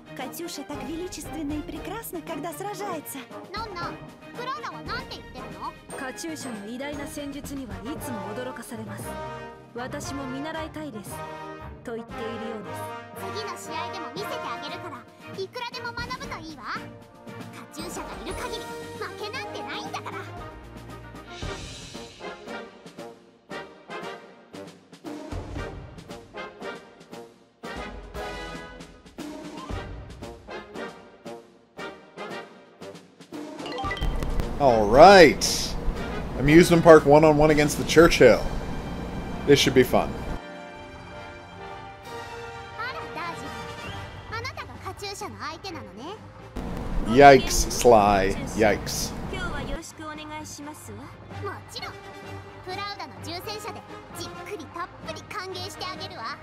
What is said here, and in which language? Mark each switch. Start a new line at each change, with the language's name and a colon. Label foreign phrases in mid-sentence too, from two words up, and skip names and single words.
Russian: Катюша так величественно и прекрасна, когда сражается.
Japanese: なんなんクラウラはなんて言ってるの？カチューシャの偉大な戦術にはいつも驚かされます。私も見習いたいですと言っているようです。次の試合でも見せてあげるからいくらでも学ぶといいわ。カチューシャがいる限り負けなんてないんだから。
English: All right. Amusement park one-on-one against the Churchill. This should be fun.
Japanese: あらダージリン、あなたがカチューシャの相手なのね。
English: Yikes, Sly. Yikes.
Japanese: 今日はよろしくお願いしますわ。もちろんプラウダの重戦車でじっくりたっぷり歓迎してあげるわ。